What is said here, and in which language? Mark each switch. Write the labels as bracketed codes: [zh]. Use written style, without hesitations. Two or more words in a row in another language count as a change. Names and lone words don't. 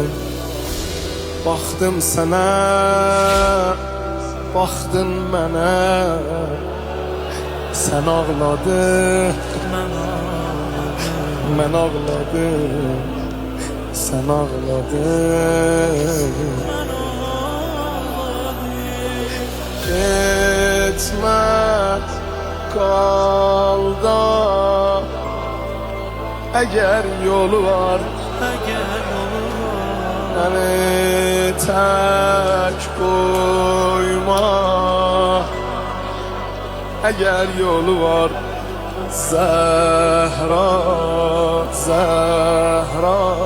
[az] Baxdım sənə, baxdın mənə, sən ağladın, mən ağladım, sən ağladın. Getmə qal da, əgər yolu var, [tr] beni tek koyma. Eğer yolu var Zehra, Zehra.